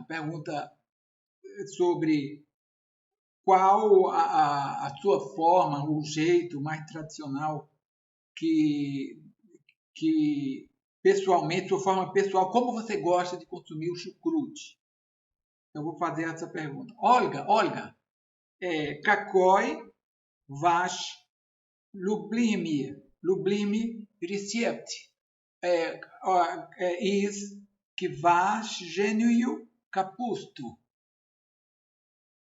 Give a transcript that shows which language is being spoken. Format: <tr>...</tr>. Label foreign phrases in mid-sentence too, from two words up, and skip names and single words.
<pt>Pergunta sobre qual a sua forma, o jeito mais tradicional que pessoalmente, sua forma pessoal, como você gosta de consumir o chucrute? Eu vou fazer essa pergunta.</pt> <ru>Olga, какой ваш любимый рецепт из квашеную капусту? Угу, понятно.</ru>